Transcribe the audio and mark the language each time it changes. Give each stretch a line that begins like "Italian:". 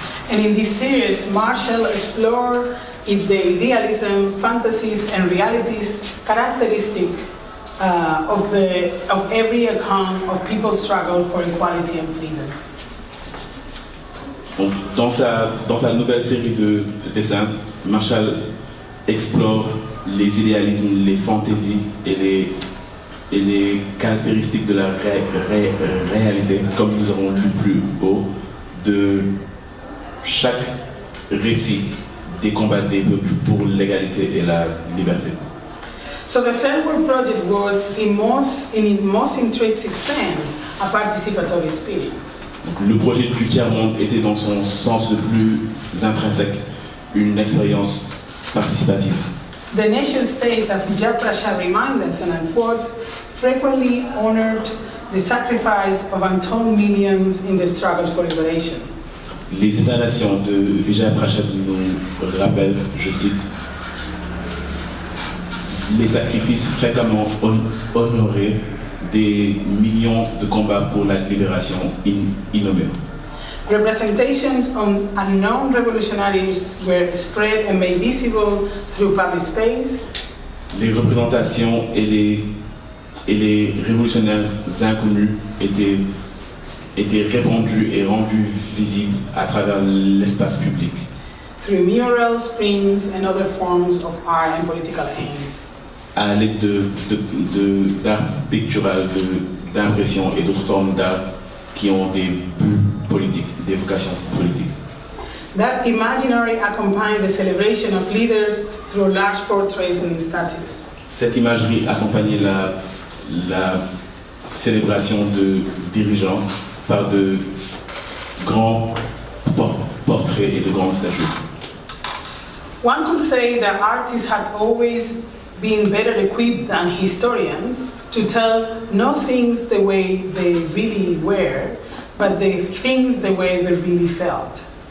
English: And in this series, Marshall explored the idealism, fantasies, and realities characteristic of every account of people's struggle for equality and freedom.
French: Donc, dans sa nouvelle série de dessins, Marshall explore les idéalismes, les fantaisies et les caractéristiques de la réalité, comme nous avons lu plus haut, de chaque récit des combats des peuples pour l'égalité et la liberté.
English: So the Fairwork project was, in its most intrinsic sense, a participatory experience.
French: Le projet du tiers-monde était dans son sens le plus intrinsèque, une expérience participative.
English: The nation states, as GIBCA reminds us, and I quote, frequently honored the sacrifice of untold millions in the struggles for liberation.
French: Les États-nations de Vijay Prashad nous rappellent, je cite, les sacrifices fréquemment honorés des millions de combats pour la libération innommée.
English: Representations on unknown revolutionaries were spread and made visible through public space.
French: Les représentations et les révolutionnaires inconnus étaient répandus et rendus visibles à travers l'espace public.
English: Through murals, prints, and other forms of art and political aims.
French: À l'aide d'art pictural, d'impression et d'autres formes d'art qui ont des buts politiques, des vocations politiques.
English: That imaginary accompanied the celebration of leaders through large portraits and statues.
French: Cette imagerie accompagnait la célébration de dirigeants par de grands portraits et de grandes statues.
English: One could say that artists had always been better equipped than historians to tell not things the way they really were, but the things the way they really felt.